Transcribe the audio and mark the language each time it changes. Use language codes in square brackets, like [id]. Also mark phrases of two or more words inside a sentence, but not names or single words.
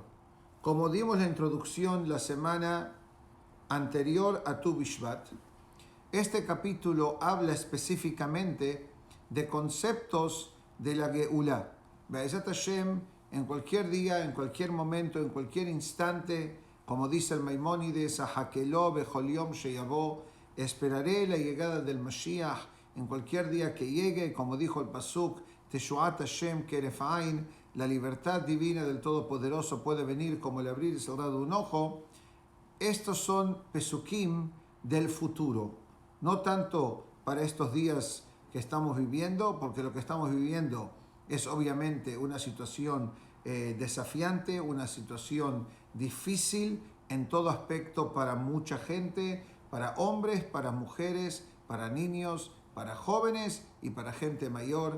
[es] Como dimos la introducción la semana anterior a Tu Bishvat, este capítulo habla específicamente de conceptos de la Geulá. [he] בעזרת השם, [es] en cualquier día, en cualquier momento, en cualquier instante, como dice el Maimónides, [he] אחכה לו בכל יום שיבוא, [es] esperaré la llegada del Mashiach en cualquier día que llegue, como dijo el Pasuk, [he] תשועת השם כהרף עין, [es] la libertad divina del Todopoderoso puede venir como el abrir y cerrar de un ojo. Estos son pesukim del futuro, no tanto para estos días que estamos viviendo, porque lo que estamos viviendo es obviamente una situación desafiante, una situación difícil en todo aspecto para mucha gente, para hombres, para mujeres, para niños, para jóvenes y para gente mayor.